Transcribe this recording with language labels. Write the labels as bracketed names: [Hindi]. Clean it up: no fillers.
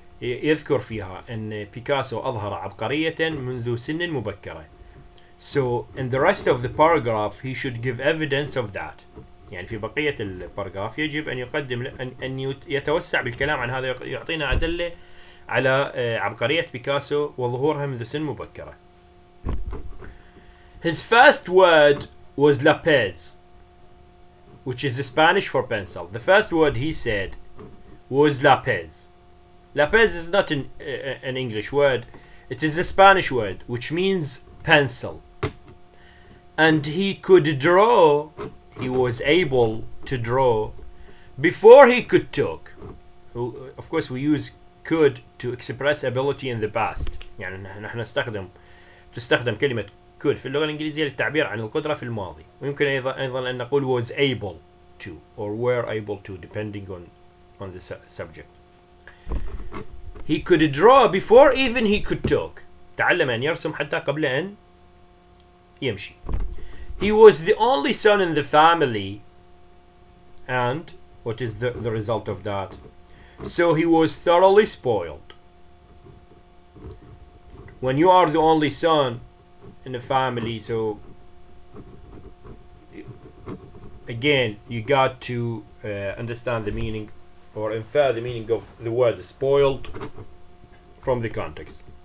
[Arabic] يذكر فيها أن بيكاسو أظهر عبقرية منذ سن مبكرة. [English] So in the rest of the paragraph he should give evidence of that. [Arabic] يعني في بقية الباراجراف يجب أن يقدم أن يتوسع بالكلام عن هذا، يعطينا أدلة على عبقرية بيكاسو وظهورها منذ سن مبكرة. [English] His first word was lapis, which is the Spanish for pencil. The first word he said was lapis. Lapis is not an English word. It is a Spanish word which means pencil. And he could draw, he was able to draw before he could talk. Of course we use could to express ability in the past. [Arabic] يعني نحن تستخدم كلمة could في اللغة الإنجليزية للتعبير عن القدرة في الماضي. ويمكن أيضا أن نقول [English] was able to or were able to, depending on the subject. He could draw before even he could talk. [Arabic] تعلم أن يرسم حتى قبل أن يمشي. [English] He was the only son in the family, and what is the result of that? So he was thoroughly spoiled. When you are the only son, in a family. So again, you got to understand the meaning or infer the meaning of the word spoiled from the context.